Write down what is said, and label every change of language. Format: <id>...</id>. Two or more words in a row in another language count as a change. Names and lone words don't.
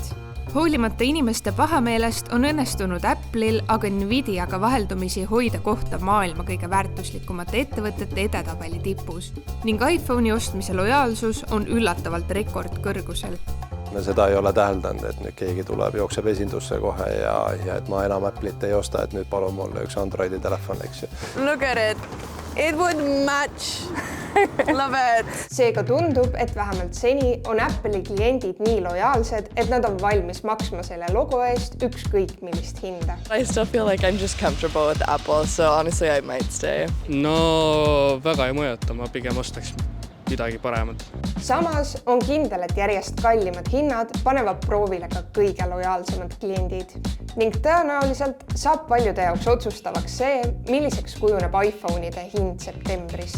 <et>Hoolimata inimeste pahameelest on õnnestunud Apple'il aga Nvidiaga vaheldumisi hoida kohta maailma kõige väärtuslikumate ettevõtete edetabeli tipus ning iPhone'i ostmise lojaalsus on üllatavalt rekordkõrgusel. Seda ei ole täheldanud, et nüüd keegi tuleb, jookseb esindusse kohe ja et ma enam Apple'it ei osta, et nüüd palun mulle üks Androidi telefon, eks ju.</et> <en>Look at it. It would match. Love it.</en> <et>Seega tundub, et vähemalt seni on Apple'i kliendid nii lojaalsed, et nad on valmis maksma selle logo eest ükskõik millist hinda.</et> <en>I still feel like I'm just comfortable with Apple, so honestly I might stay.</en> <et>No väga ei mõjuta, ma pigem ostaks midagi paremat. Samas on kindel, et järjest kallimad hinnad panevad proovile ka kõige lojaalsemad kliendid ning tõenäoliselt saab paljude jaoks otsustavaks see, milliseks kujuneb iPhone'ide hind septembris.</et>